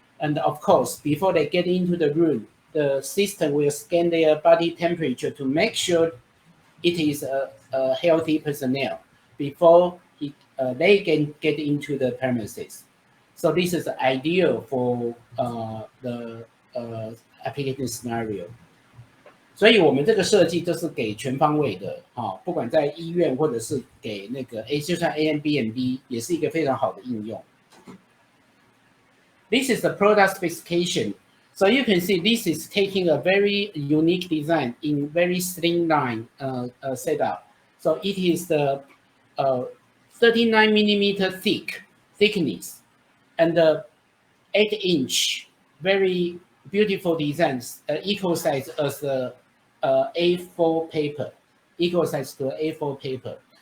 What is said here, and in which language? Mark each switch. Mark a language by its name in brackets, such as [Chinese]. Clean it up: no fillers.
[English] And of course, before they get into the room, the system will scan their body temperature to make sure it is a healthy personnel before they can get into the premises. So this is ideal for the application scenario. [Chinese] 所以我们这个设计就是给全方位的，不管在医院或者是给那个就算 Airbnb 也是一个非常好的应用。 [English] This is the product specification. So you can see this is taking a very unique design in very streamlined setup. So it is the 39 millimeter thickness and the 8-inch, very beautiful designs, equal size as the A4 paper, equal size to A4 paper.